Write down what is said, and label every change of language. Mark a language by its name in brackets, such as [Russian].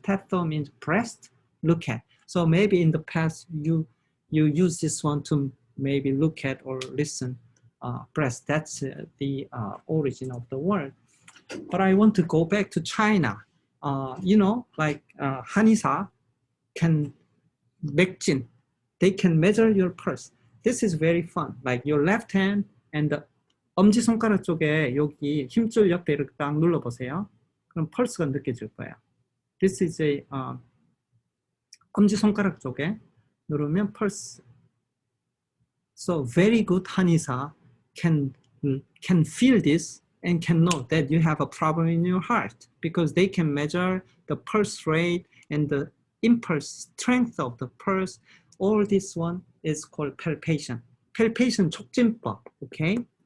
[English] Stetho means breast, look at. So maybe in the past you use this one to maybe look at or listen breast. That's the origin of the word. But I want to go back to China. You know, like 한의사 can 맥진. They can measure your pulse. This is very fun. Like your left hand and the [Korean] 엄지손가락 쪽에 여기 힘줄 옆에 이렇게 딱 눌러보세요. 그럼 펄스가 느껴질 거예요. [English] This is a [Korean] 엄지손가락 쪽에 누르면 펄스. [English] So very good 한의사 can feel this and can know that you have a problem in your heart because they can measure the pulse rate and the impulse strength of the pulse. All this one is called palpation. Palpation 촉진법, okay?